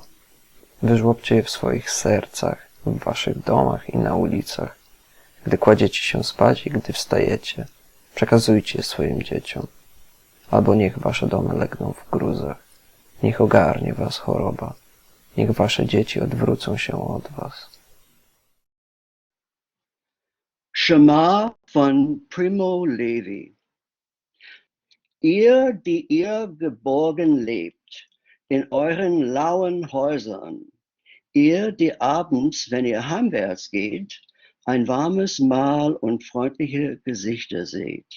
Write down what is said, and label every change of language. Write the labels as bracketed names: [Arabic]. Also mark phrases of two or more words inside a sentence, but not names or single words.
[Polish] Wyżłopcie je w swoich sercach, w waszych domach i na ulicach. Gdy kładziecie się spać i gdy wstajecie, przekazujcie je swoim dzieciom. Albo niech wasze domy legną w gruzach. Niech ogarnie was choroba. Niech wasze dzieci odwrócą się od was. [German] Shema von Primo Levi. Ihr, die ihr geborgen lebt, in euren lauen Häusern, ihr, die abends, wenn ihr heimwärts geht, ein warmes Mahl und freundliche Gesichter seht.